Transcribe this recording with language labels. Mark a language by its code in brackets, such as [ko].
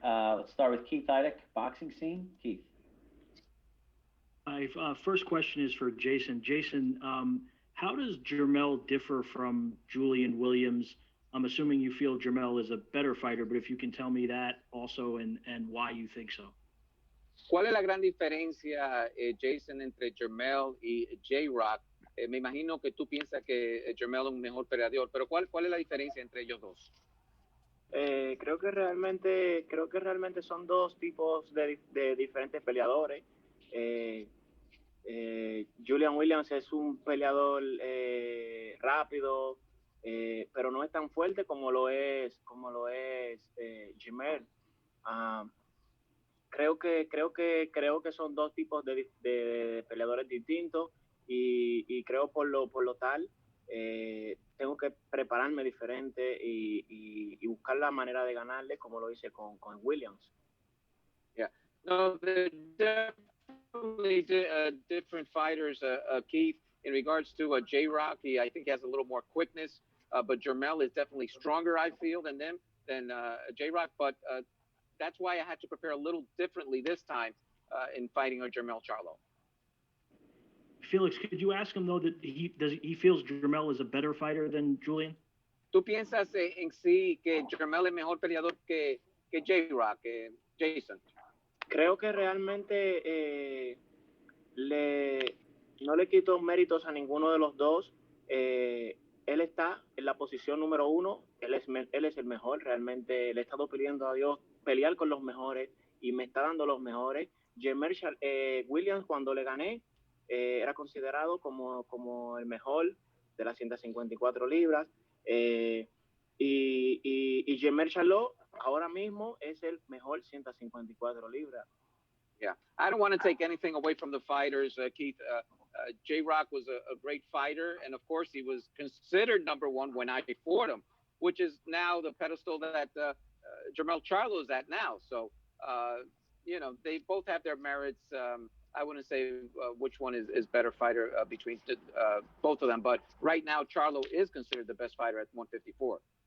[en] Let's start with Keith Idec, boxing scene. Keith. My first question is for Jason. Jason, how does Jermell differ from Julian Williams? I'm assuming you feel Jermell is a better fighter, but if you can tell me that also and why you think so. [es] ¿Cuál es la gran diferencia, Jason, entre Jermell y J-Rock? Me imagino que tú piensas que Jermell es un mejor peleador, pero ¿cuál es la diferencia entre ellos dos? Creo que realmente son dos tipos de diferentes peleadores. Julian Williams es un peleador rápido, pero no es tan fuerte como lo es Jermell. Creo que son dos tipos de peleadores distintos y creo por lo tal tengo que prepararme diferente y buscar la manera de ganarle como lo hice con Williams. [en] Yeah, no, they're definitely different fighters, Keith. In regards to J-Rock, I think he has a little more quickness, but Jermell is definitely stronger, I feel, than J-Rock, but that's why I had to prepare a little differently this time in fighting Jermell Charlo. Felix, could you ask him though that he feels Jermell is a better fighter than Julian? [es] ¿Tú piensas en sí que Jermell es mejor peleador que J-Rock, Jason? Creo que realmente no le quito méritos a ninguno de los dos. Él está en la posición número 1. Él es el mejor. Realmente le he estado pidiendo a Dios pelear con los mejores y me está dando los mejores. Jermell Williams, cuando le gané, era considerado como el mejor de las 154 libras. Y Jermell Charlo ahora mismo es el mejor 154 libras. [en] Yeah, I don't want to take anything away from the fighters, Keith. J-Rock was a great fighter, and of course he was considered number 1 when I fought him, which is now the pedestal that Jermell Charlo is at now. So, you know, they both have their merits. I wouldn't say which one is better fighter between both of them, but right now Charlo is considered the best fighter at 154.